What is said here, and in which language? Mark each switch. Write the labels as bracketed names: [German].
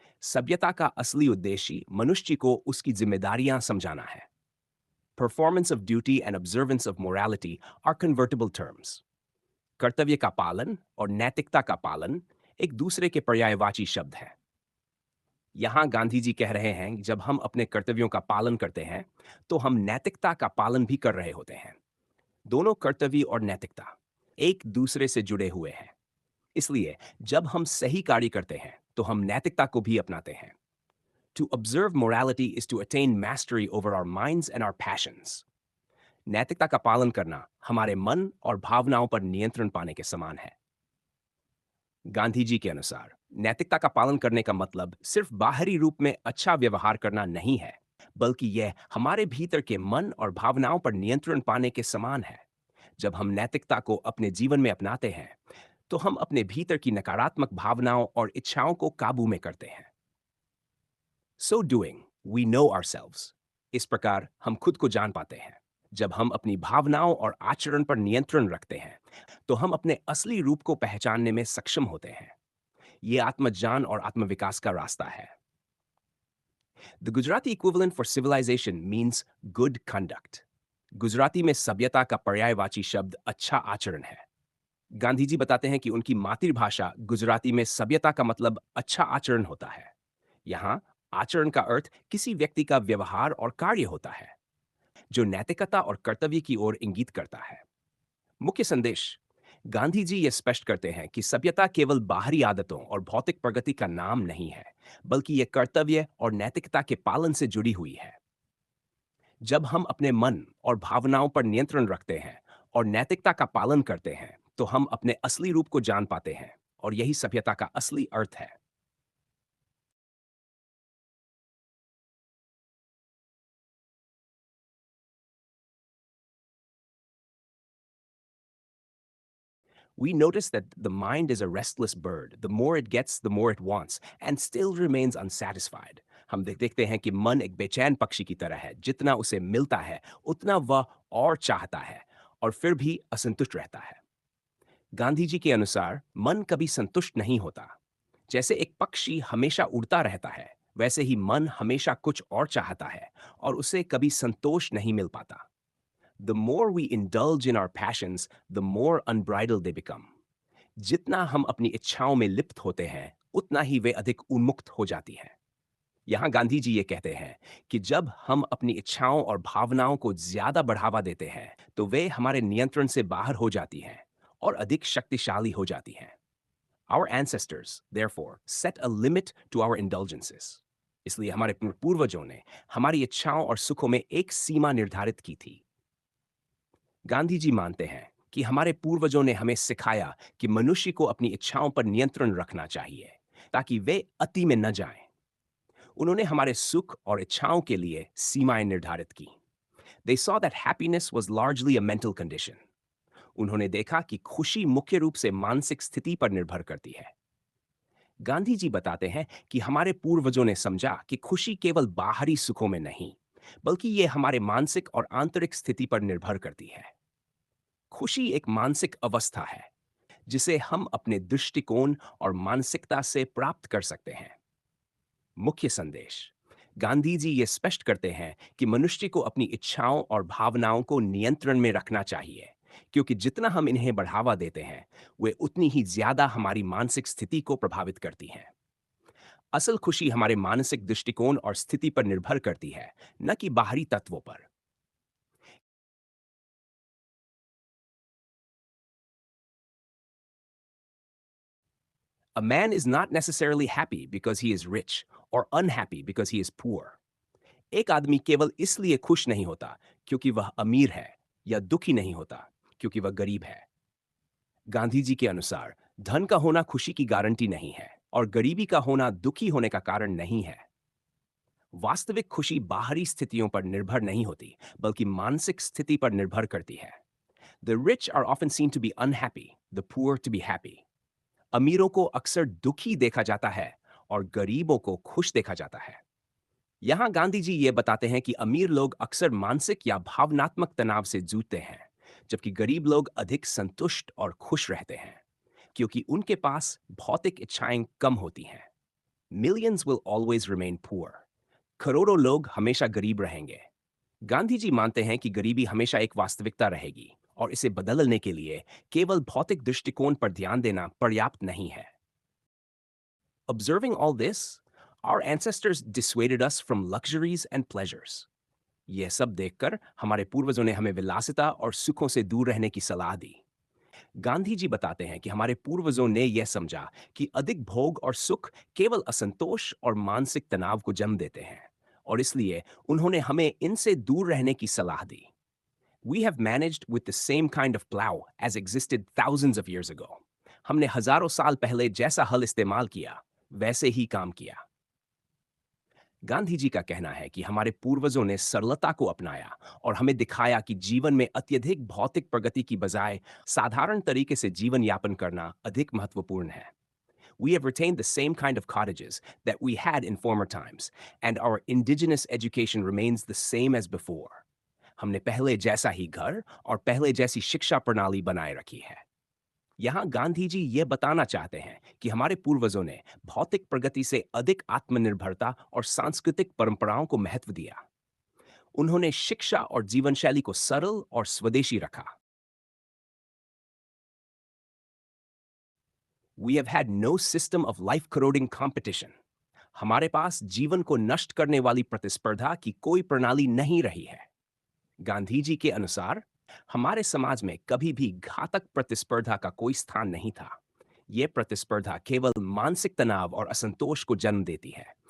[Hindi] सभ्यता का असली उद्देश्य मनुष्य को उसकी जिम्मेदारियां समझाना है। [English] Performance of duty and observance of morality are convertible terms. [Hindi] कर्तव्य का पालन और नैतिकता का पालन एक दूसरे के पर्यायवाची शब्द हैं। यहाँ गांधी जी कह रहे हैं कि जब हम अपने कर्तव्यों का पालन करते हैं, तो हम नैतिकता का पालन भी कर रहे होते हैं। दोनों कर्तव्य और नैतिकता एक दूसरे से जुड़े हुए हैं। इसलिए जब हम सही कार्य करते हैं, तो हम नैतिकता को भी अपनाते हैं। [English] To observe morality is to attain mastery over our minds and our passions. [Hindi] नैतिकता का पालन करना हमारे मन और भावनाओं पर नियंत्रण पाने के समान है। गांधी जी के अनुसार नैतिकता का पालन करने का मतलब सिर्फ बाहरी रूप में अच्छा व्यवहार करना नहीं है, बल्कि यह हमारे भीतर के मन और भावनाओं पर नियंत्रण पाने के समान है। जब हम नैतिकता को अपने जीवन में अपनाते हैं, तो हम अपने भीतर की नकारात्मक भावनाओं और इच्छाओं को काबू में करते हैं। [English] So doing, we know ourselves. [Hindi] इस प्रकार हम खुद को जान पाते हैं। जब हम अपनी भावनाओं और आचरण पर नियंत्रण रखते हैं, तो हम अपने असली रूप को पहचानने में सक्षम होते हैं। ये आत्मज्ञान और आत्मविकास का रास्ता है। [English] The Gujarati equivalent for civilization means good conduct. [Hindi] Gujarati में सभ्यता का पर्यायवाची शब्द अच्छा आचरण है। गांधी जी बताते हैं कि उनकी मातृभाषा गुजराती में सभ्यता का मतलब अच्छा आचरण होता है। यहाँ आचरण का अर्थ किसी व्यक्ति का व्यवहार और कार्य होता है, जो नैतिकता और कर्तव्य की ओर इंगित करता है। मुख्य संदेश। गांधी जी ये स्पष्ट करते हैं कि सभ्यता केवल बाहरी आदतों और भौतिक प्रगति का नाम नहीं है, बल्कि यह कर्तव्य और नैतिकता के पालन से जुड़ी हुई है। जब हम अपने मन और भावनाओं पर नियंत्रण रखते हैं और नैतिकता का पालन करते हैं, तो हम अपने असली रूप को जान पाते हैं और यही सभ्यता का असली अर्थ है। [English] We notice that the mind is a restless bird. The more it gets, the more it wants, and still remains unsatisfied. [Hindi] हम देखते हैं कि मन एक बेचैन पक्षी की तरह है। जितना उसे मिलता है, उतना वह और चाहता है और फिर भी असंतुष्ट रहता है। गांधी जी के अनुसार मन कभी संतुष्ट नहीं होता। जैसे एक पक्षी हमेशा उड़ता रहता है, वैसे ही मन हमेशा कुछ और चाहता है और उसे कभी संतोष नहीं मिल पाता। [English] The more we indulge in our passions, the more unbridled they become. [Hindi] जितना हम अपनी इच्छाओं में लिप्त होते हैं, उतना ही वे अधिक उन्मुक्त हो जाती हैं। यहाँ गांधी जी ये कहते हैं कि जब हम अपनी इच्छाओं और भावनाओं को ज्यादा बढ़ावा देते हैं, तो वे हमारे नियंत्रण से बाहर हो जाती हैं और अधिक शक्तिशाली हो जाती हैं। [English] Our ancestors, therefore, set a limit to our indulgences. [Hindi] इसलिए हमारे पूर्वजों ने हमारी इच्छाओं और सुखों में एक सीमा निर्धारित की थी। गांधी जी मानते हैं कि हमारे पूर्वजों ने हमें सिखाया कि मनुष्य को अपनी इच्छाओं पर नियंत्रण रखना चाहिए, ताकि वे अति में न जाएं। उन्होंने हमारे सुख और इच्छाओं के लिए सीमाएं निर्धारित की। [English] They saw that happiness was largely a mental condition. [Hindi] उन्होंने देखा कि खुशी मुख्य रूप से मानसिक स्थिति पर निर्भर करती है। गांधी जी बताते हैं कि हमारे पूर्वजों ने समझा कि खुशी केवल बाहरी सुखों में नहीं, बल्कि ये हमारे मानसिक और आंतरिक स्थिति पर निर्भर करती है। खुशी एक मानसिक अवस्था है, जिसे हम अपने दृष्टिकोण और मानसिकता से प्राप्त कर सकते हैं। मुख्य संदेश। गांधी जी ये स्पष्ट करते हैं कि मनुष्य को अपनी इच्छाओं और भावनाओं को नियंत्रण में रखना चाहिए, क्योंकि जितना हम इन्हें बढ़ावा देते हैं, वे उतनी ही ज्यादा हमारी मानसिक स्थिति को प्रभावित करती हैं। असल खुशी हमारे मानसिक दृष्टिकोण और स्थिति पर निर्भर करती है, न कि बाहरी तत्वों पर। [English] A man is not necessarily happy because he is rich or unhappy because he is poor. [Hindi] एक आदमी केवल इसलिए खुश नहीं होता क्योंकि वह अमीर है या दुखी नहीं होता क्योंकि वह गरीब है। गांधी जी के अनुसार धन का होना खुशी की गारंटी नहीं है और गरीबी का होना दुखी होने का कारण नहीं है। वास्तविक खुशी बाहरी स्थितियों पर निर्भर नहीं होती बल्कि मानसिक स्थिति पर निर्भर करती है। [English] The rich are often seen to be unhappy, the poor to be happy. [Hindi] अमीरों को अक्सर दुखी देखा जाता है और गरीबों को खुश देखा जाता है। यहाँ गांधी जी ये बताते हैं कि अमीर लोग अक्सर मानसिक या भावनात्मक तनाव से जूझते हैं, जबकि गरीब लोग अधिक संतुष्ट और खुश रहते हैं, क्योंकि उनके पास भौतिक इच्छाएं कम होती हैं। [English] Millions will always remain poor. [Hindi] करोड़ों लोग हमेशा गरीब रहेंगे। गांधी जी मानते हैं कि गरीबी हमेशा एक वास्तविकता रहेगी और इसे बदलने के लिए केवल भौतिक दृष्टिकोण पर ध्यान देना पर्याप्त नहीं है। [English] Observing all this, our ancestors dissuaded us from luxuries and pleasures. [Hindi] यह सब देखकर हमारे पूर्वजों ने हमें विलासिता और सुखों से दूर रहने की सलाह दी। गांधी जी बताते हैं कि हमारे पूर्वजों ने यह समझा कि अधिक भोग और सुख केवल असंतोष और मानसिक तनाव को जन्म देते हैं और इसलिए उन्होंने हमें इनसे दूर रहने की सलाह दी। [English] We have managed with the same kind of plow as existed thousands of years ago. [Hindi] हमने हजारों साल पहले जैसा हल इस्तेमाल किया, वैसे ही काम किया। गांधी जी का कहना है कि हमारे पूर्वजों ने सरलता को अपनाया और हमें दिखाया कि जीवन में अत्यधिक भौतिक प्रगति की बजाय साधारण तरीके से जीवन यापन करना अधिक महत्वपूर्ण है। [English] We have retained the same kind of cottages that we had in former times, and our indigenous education remains the same as before. [Hindi] हमने पहले जैसा ही घर और पहले जैसी शिक्षा प्रणाली बनाए रखी है। यहाँ गांधी जी ये बताना चाहते हैं कि हमारे पूर्वजों ने भौतिक प्रगति से अधिक आत्मनिर्भरता और सांस्कृतिक परंपराओं को महत्व दिया। उन्होंने शिक्षा और जीवन शैली को सरल और स्वदेशी रखा। [English] We have had no system of life-corroding competition. [Hindi] हमारे पास जीवन को नष्ट करने वाली प्रतिस्पर्धा की कोई प्रणाली नहीं रही है। गांधी जी के अनुसार हमारे समाज में कभी भी घातक प्रतिस्पर्धा का कोई स्थान नहीं था। यह प्रतिस्पर्धा केवल मानसिक तनाव और असंतोष को जन्म देती है।